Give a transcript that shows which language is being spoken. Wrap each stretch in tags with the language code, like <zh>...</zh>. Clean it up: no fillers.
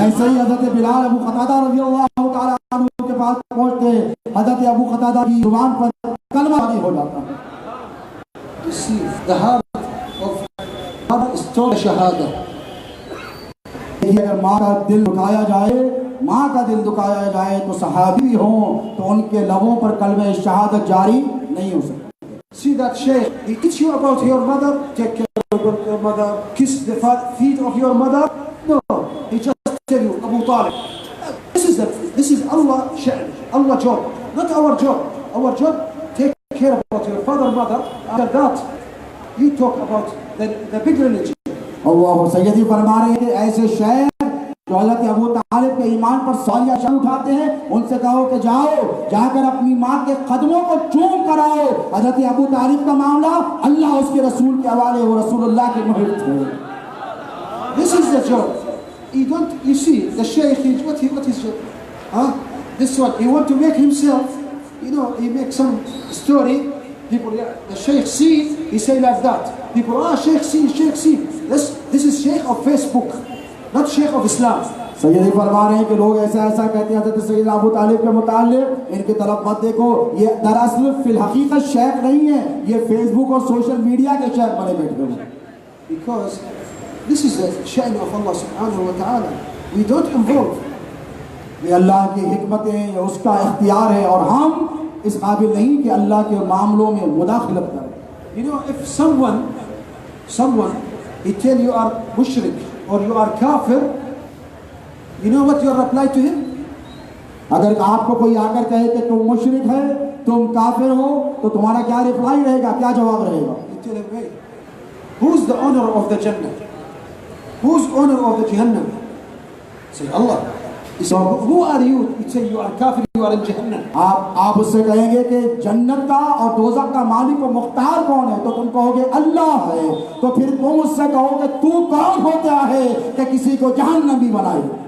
<hi>ऐसे ही हज़रत बिलाल अबू क़तादा रज़ियल्लाहु ताला अन्हु के पास पहुँचते, हज़रत अबू क़तादा की ज़ुबान पर कलमा जारी हो जाता है।</hi> <en>You see, the heart of mother is told shahada.</en> <hi>अगर माँ का दिल दुखाया जाए, माँ का दिल दुखाया जाए तो सहाबी हों तो उनके लबों पर कलमे शहादत जारी नहीं हो सकती।</hi> <en>See that Shaykh, he teach you about your mother, take care of your mother, kiss the feet of your mother. No, he just tell you, Ba-Tarikh. This is Allah sha'n, Allah job, not our job. Our job, take care about your father, mother. After that, you talk about the big religion.</en> <hi>अल्लाह सैयदी फरमा रहे हैं कि ऐसे शहर जो हज़रत अबू तालिब के ईमान पर सवालिया शर उठाते हैं, उनसे कहो कि जाओ जाकर अपनी माँ के कदमों को चूम कर आओ। हज़रत अबू तालिब का मामला अल्लाह उसके रसूल के हवाले, वो रसूलुल्लाह के मुहित थे।</hi> <en>This is the job. You see, the Shaykh, what is job? This one, he want to make himself, he makes some story. People, the Shaykh see, he say like that. People, Shaykh see. This is Shaykh of Facebook, not Shaykh of Islam.</en> <hi>सैयदी फरमा रहे हैं कि लोग ऐसा कहते हैं हज़रत सैयद अबू तालिब के मुताल्लिक़, इनकी तरफ मत देखो, ये दरअसल फिल हकीकत शेख नहीं है, ये फेसबुक और सोशल मीडिया के शेख बने बैठे हैं।</hi> <en>Because this is the sha'n of Allah subhanahu wa ta'ala. We don't involve.</en> <hi>ये अल्लाह की हिकमतें, ये उसका इख्तियार है और हम इस काबिल नहीं कि अल्लाह के मामलों में मुदाखलत करें।</hi> <en>If someone he tell you are mushrik or you are kafir, you know what your reply to him?</en> <hi>अगर आपको कोई आकर कहे कि तुम मुशरिक है, तुम काफिर हो, तो तुम्हारा क्या रिप्लाई रहेगा, क्या जवाब रहेगा?</hi> <en>You tell him, hey, who's the owner of the Jannah? Who's owner of the Jahannam? Say Allah. So who are you? You say you are kafir, you are in Jahannam.</en> <hi>आप उससे कहेंगे कि जन्नत का और दोज़ख का मालिक और मुख्तार कौन है, तो तुम कहोगे अल्लाह है। तो फिर तुम उससे कहोगे तू कौन होता है कि किसी को जहन्नमी बनाए।</hi>